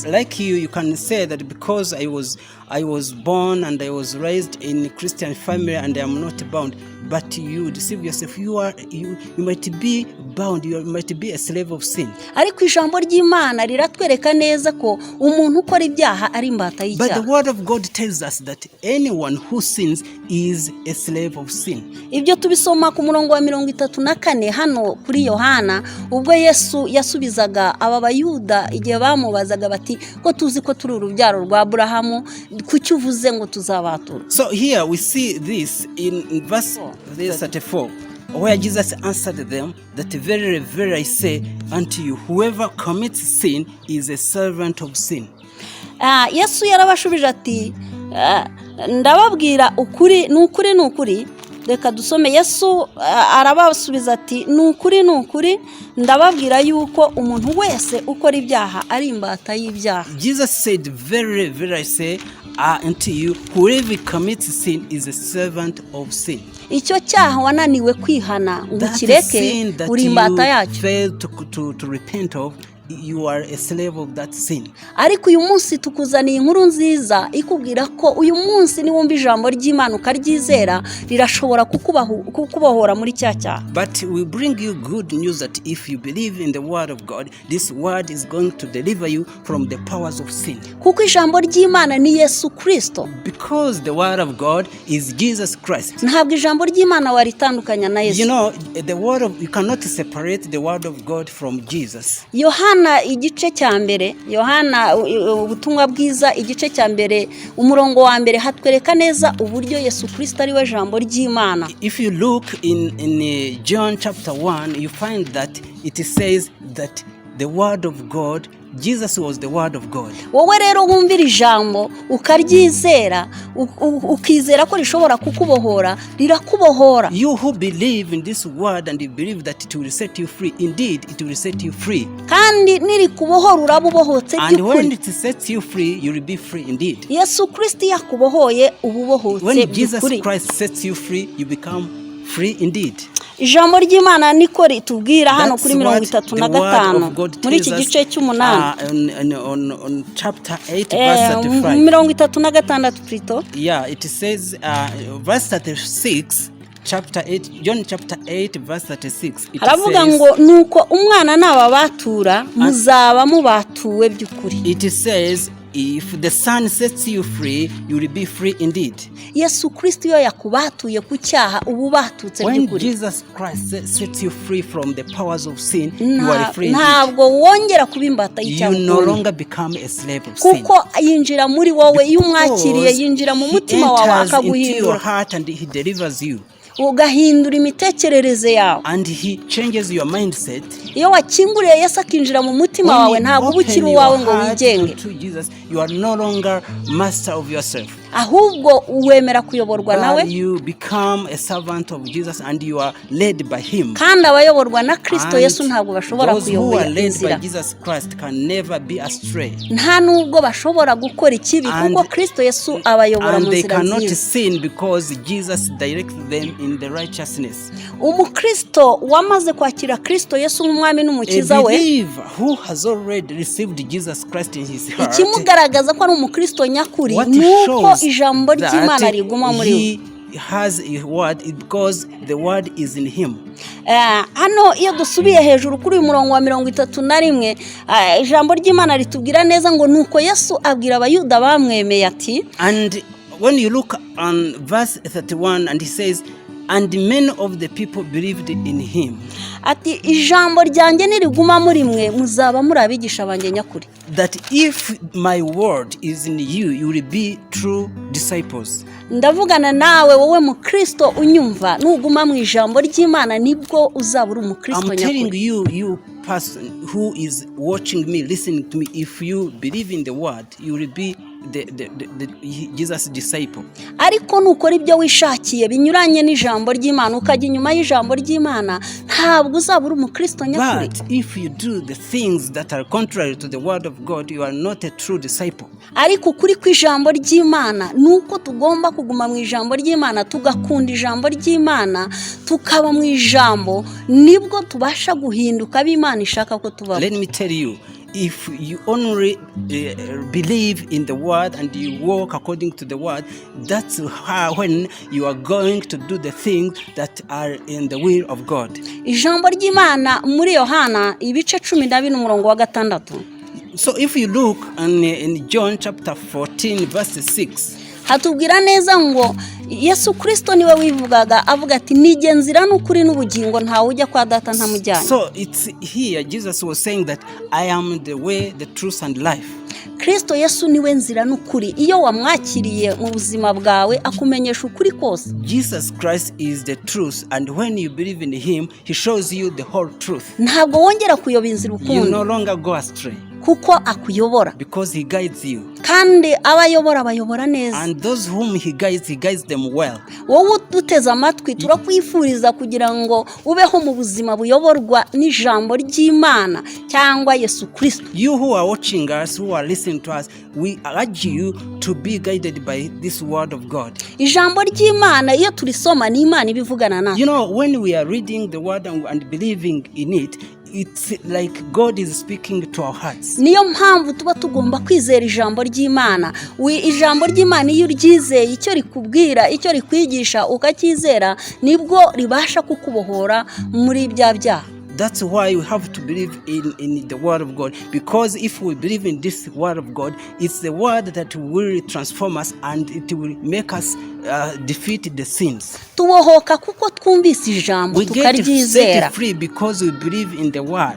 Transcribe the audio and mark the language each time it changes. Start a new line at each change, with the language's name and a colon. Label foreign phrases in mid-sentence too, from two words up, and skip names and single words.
English: And like you can say that because I was born and I was raised in a Christian family and I am not bound, but you deceive yourself. You might be bound, you might be a slave of sin.
Kinyarwanda: Ariko ijambo ry'Imana riratwereka neza ko umuntu ukora ibyaha ari imbata y'icyaha.
English: But the word of God tells us that anyone who sins is a slave of sin.
Kinyarwanda: Ibyo tubisoma ku murongo wa 34 hano kuri Yohana ubwo Yesu yasubizaga aba bayuda igihe bamubazaga bati ko tuzi ko turi urubyaro rwa Aburahamu kuki uvuze ngo tuzabatura.
English: So here we see this in verse 34 where Jesus answered them that very very I say unto you, whoever commits sin is a servant of sin.
Kinyarwanda: Yesu yarabashubije ati ndababwira ukuri n'ukuri. Reka dusome. Yesu arabasubiza ati n'ukuri ndababwira yuko umuntu wese ukora ibyaha ari imbata y'ibyaha.
English: Jesus said very very I say unto you, whoever commits sin is a servant of sin.
Kinyarwanda: icyo cyaha wananiwe kwihana ngo
English: That
Kinyarwanda: ukireke
English: sin that
Kinyarwanda: uri imbata
English: you
Kinyarwanda: yacyo.
English: failed to repent of, you are a slave of that sin.
Kinyarwanda: Ariko uyu munsi tukuzaniye inkuru nziza ikubwira ko uyu munsi niwumva ijambo ry'Imana ukaryizera rirashobora kukubohora muri cya cyaha.
English: But we bring you good news that if you believe in the word of God, this word is going to deliver you from the powers of sin.
Kinyarwanda: Kuko ijambo ry'Imana ni Yesu Kristo.
English: Because the word of God is Jesus Christ.
Kinyarwanda: Ntabwo ijambo ry'Imana waritandukanya na Yesu.
English: You know, you cannot separate the word of God from Jesus.
Kinyarwanda: Yohana igice cya mbere, Yohana ubutumwa bwiza igice cya mbere umurongo wa mbere hatwereka neza uburyo Yesu Kristo ari we jambo ry'Imana.
English: If you look in John chapter 1, you find that it says that the word of God, Jesus was the word of God.
Kinyarwanda: Wowe rero wumvira ijambo ukaryizera ukizera ko rishobora kukubohora, rirakubohora.
English: You who believe in this word and you believe that it will set you free, indeed it will set you free.
Kinyarwanda: Kandi nirikubohora urabubohotse
English: And when
Kinyarwanda: by'ukuri.
English: it sets you free, you will be free indeed.
Kinyarwanda: Yesu Kristo yakubohoye ububohotse
English: When Jesus
Kinyarwanda: by'ukuri.
English: Christ sets you free, you become free indeed.
Kinyarwanda: Ijambo ry'Imana niko ritubwira hano
English: That's
Kinyarwanda: kuri
English: what
Kinyarwanda: 35
English: of God
Kinyarwanda: muri
English: tells
Kinyarwanda: iki
English: us,
Kinyarwanda: gice cy'umunani.
English: on chapter 8 verse 35.
French: 36 plutôt.
English: Yeah, it says verse 36, chapter 8, John chapter 8 verse 36. It
Kinyarwanda: Haravuga
English: says,
Kinyarwanda: ngo nuko umwana nababatura muzaba mubatuwe by'ukuri.
English: it says, if the Son sets you free, you will be free indeed.
Kinyarwanda: Yesu Kristo yo yakubatuye ku cyaha ubu batutse
English: When
Kinyarwanda: by'ukuri.
English: Jesus Christ sets you free from the powers of sin, you are free indeed.
Kinyarwanda: Ntabwo wongera kuba imbata y'icyaha.
English: You no longer become a slave of sin.
Kinyarwanda: Kuko yinjira muri wowe iyo umwakiriye, yinjira mu
English: He
Kinyarwanda: mutima wawe
English: enters into your
Kinyarwanda: akaguhindura,
English: heart and he delivers you.
Kinyarwanda: ugahindura imitekerereze yawe.
English: And he changes your mindset.
Kinyarwanda: Iyo wakinguriye Yesu akinjira mu mutima wawe, ntabwo uba ukiri uwawe ngo wigenge,
English: to Jesus, you are no longer master of yourself.
Kinyarwanda: ahubwo uwemera kuyoborwa nawe,
English: But you become a servant of Jesus and you are led by him.
Kinyarwanda: kandi abayoborwa na Kristo
English: And
Kinyarwanda: Yesu ntabwo bashobora
English: those who
Kinyarwanda: kuyoboka
English: are led by
Kinyarwanda: inzira,
English: Jesus Christ can never be astray.
Kinyarwanda: nta nubwo bashobora gukora ikibi kuko Kristo Yesu abayobora mu
English: And they
Kinyarwanda: nzira
English: cannot
Kinyarwanda: nziza.
English: sin because Jesus directs them in the righteousness.
Kinyarwanda: Umukristo wamaze kwakira Kristo Yesu nk'umwami
English: A
Kinyarwanda: n'umukiza we,
English: believer who has already received Jesus Christ in his heart,
Kinyarwanda: ikimugaragaza ko ari umukristo nyakuri
English: what
Kinyarwanda: nuko
English: shows
Kinyarwanda: ijambo ry'Imana
English: that
Kinyarwanda: riguma muri we.
English: he has a word is because the word is in him.
Kinyarwanda: Hano iyo dusubiye hejuru kuri uyu murongo wa 31, ijambo ry'Imana ritubwira neza ngo nuko Yesu abwira abayuda bamwemeye ati,
English: And when you look on verse 31, and he says, and many of the people believed in him.
Kinyarwanda: ati ijambo ryanjye niriguma muri mwe muzaba muri abigisha banjye nyakuri.
English: That if my word is in you, you will be true disciples.
Kinyarwanda: Ndavugana nawe wowe mu Kristo unyumva, nuguma mu ijambo ry'Imana nibwo uzaba uri umukristo
English: I'm telling
Kinyarwanda: nyakuri.
English: you person who is watching me, listening to me, if you believe in the word, you will be the Jesus disciple.
Kinyarwanda: Ariko nukora ibyo wishakiye binyuranye n'ijambo ry'Imana, ukajya inyuma y'ijambo ry'Imana, ntabwo uzaba uri umukristo nyakuri.
English: But if you do the things that are contrary to the word of God, you are not a true disciple.
Kinyarwanda: Ariko kuri kw'ijambo ry'Imana nuko tugomba kuguma mu ijambo ry'Imana, tugakunda ijambo ry'Imana, tukaba mu ijambo, nibwo tubasha guhinduka ab'Imana ishaka ko tubaho.
English: Let me tell you, if you only believe in the word and you walk according to the word, that's how when you are going to do the things that are in the will of God.
Kinyarwanda: Ijambo ry'Imana muri Yohana ibice 12 umurongo wa 6.
English: So if you look in John chapter 14 verse 6,
Kinyarwanda: hatubwira neza ngo Yesu Kristo niwe wivugaga avuga ati nige nzira n'ukuri n'ubugingo ntawe ujya kwa data ntamujyanye.
English: so it's here Jesus was saying that I am the way, the truth and life.
Kinyarwanda: Kristo Yesu niwe nzira n'ukuri, iyo wamwakiriye mu buzima bwawe akumenyesha ukuri kose.
English: Jesus Christ is the truth, and when you believe in him, he shows you the whole truth.
Kinyarwanda: Ntabwo wongera kuyoba inzira
English: You
Kinyarwanda: ukundi,
English: no longer go astray.
Kinyarwanda: kuko akuyobora,
English: because he guides you.
Kinyarwanda: kandi abayobora bayobora neza.
English: And those whom he guides them well.
Kinyarwanda: Wowe uduteze amatwi turakwifuriza kugira ngo ubeho mu buzima buyoborwa n'ijambo ry'Imana cyangwa Yesu Kristo.
English: You who are watching us, who are listening to us, we urge you to be guided by this word of God.
Kinyarwanda: Ijambo ry'Imana iyo turisoma ni Imana ibivugana natwe.
English: You know, when we are reading the word and believing in it, it's like God is speaking to our hearts.
Kinyarwanda: Niyo mpamvu tuba tugomba kwizera ijambo ry'Imana. Ijambo ry'Imana iyo uryizeye, icyo rikubwira, icyo rikwigisha ukacyizera, nibwo ribasha kukubohora muri bya byaha.
English: That's why we have to believe in the word of God, because if we believe in this word of God, it's the word that will transform us and it will make us defeat the sins.
Kinyarwanda: Tubohoka kuko twumvise ijambo
English: We get
Kinyarwanda: tukaryizera.
English: set free because we believe in the word.